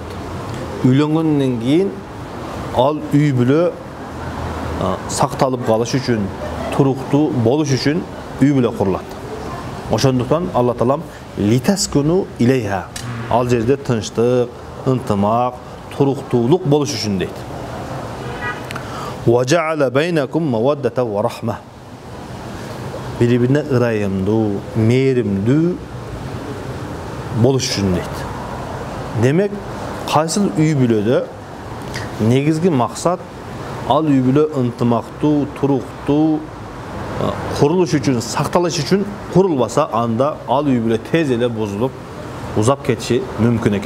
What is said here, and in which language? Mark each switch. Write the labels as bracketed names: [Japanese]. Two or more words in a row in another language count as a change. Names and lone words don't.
[Kyrgyz] Үйлөнгөндөн кийин ал үй бүлө сакталып калыш үчүн, туруктуу болуш үчүн үй бүлө курулат. Ошондуктан Алла Таалам [Arabic] لتسكنوا إليها, [Kyrgyz] ал жерде тынчтык, ынтымак, туруктуулук болуш үчүн дейт. [Arabic] وجعل بينكم مودة ورحمة. [Kyrgyz] Бири-бирине ырайымдуу, мээримдүү болуш үчүн дейт. Демек, кайсыл үй бүлөдө негизги максат ал үй бүлө ынтымактуу, туруктуу курулуш үчүн, сакталыш үчүн курулбаса, анда ал үй бүлө тез эле бузулуп, узап кетиши мүмкүн экен.